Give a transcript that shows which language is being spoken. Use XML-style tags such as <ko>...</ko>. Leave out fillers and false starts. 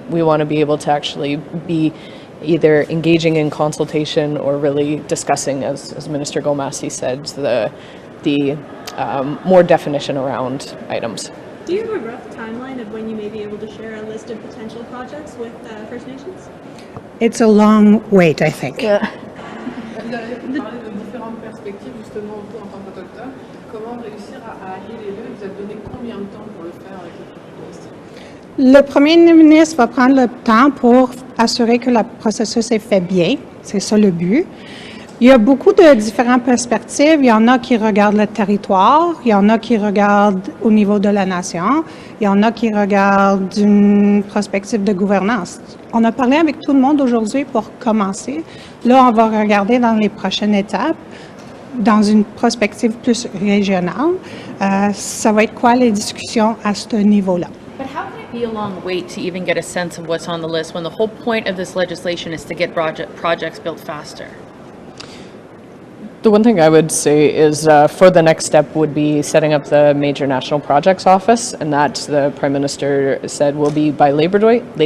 <en>We want to be able to actually be either engaging in consultation or really discussing, as Minister Gull-Masty said, the more definition around items. Do you have a rough timeline of when you may be able to share a list of potential projects with First Nations? It's a long wait, I think.</en> <fr>Vous avez parlé de différentes perspectives justement vous en tant qu'autochtone. Comment réussir à allier les deux? Vous avez donné combien de temps pour le faire avec le Gull-Masty? Le premier ministre va prendre le temps pour assurer que le processus est fait bien. C'est ça le but. Il y a beaucoup de différentes perspectives. Il y en a qui regardent le territoire, il y en a qui regardent au niveau de la nation, il y en a qui regardent d'une perspective de gouvernance. On a parlé avec tout le monde aujourd'hui pour commencer. Là, on va regarder dans les prochaines étapes, dans une perspective plus régionale, ça va être quoi les discussions à ce niveau-là.</fr> <en>But how can it be a long wait to even get a sense of what's on the list when the whole point of this legislation is to get projects built faster? The one thing I would say is for the next step would be setting up the Major National Projects Office, and that the Prime Minister said will be by Labor Day.</en>